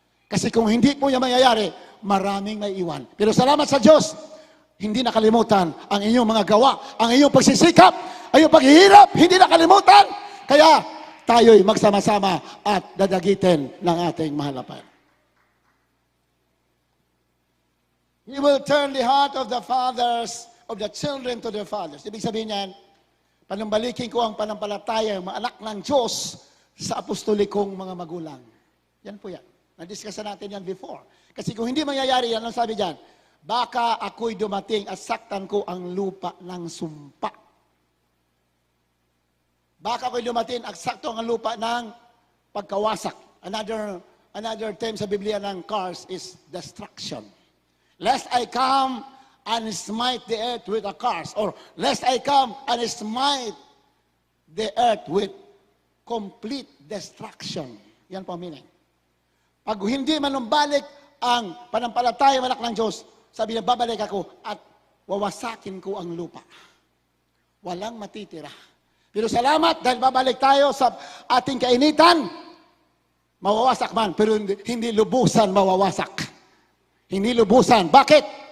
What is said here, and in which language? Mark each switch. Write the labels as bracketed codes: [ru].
[tl] Kasi kung hindi po yung mangyayari, maraming may iwan. Pero salamat sa Diyos, hindi nakalimutan ang inyong mga gawa, ang inyong pagsisikap, ang inyong paghihirap, hindi nakalimutan. Kaya tayo'y magsama-sama at dadagitin ng ating mahal na Panginoon. [en] He will turn the heart of the fathers, of the children to their fathers. [tl] Ibig sabihin yan, panumbalikin ko ang panampalataya, ang mga anak ng Diyos sa apostolikong mga magulang. Yan po yan. Na-discuss natin yan before. Kasi kung hindi mangyayari yan, ang sabi dyan, baka ako'y dumating at saktan ko ang lupa ng sumpa. Baka ako'y dumating at saktan ang lupa ng pagkawasak. [en] Another term [tl] sa Biblia ng [en] curse is destruction. Lest I come and smite the earth with a curse. Or lest I come and smite the earth with complete destruction. [tl] Yan po ang meaning. Pag hindi manumbalik ang panampalataya ng anak ng Diyos, sabi niya, babalik ako at wawasakin ko ang lupa. Walang matitira. Pero salamat dahil babalik tayo sa ating kainitan, mawawasak man, pero hindi lubusan mawawasak. Hindi lubusan. Bakit?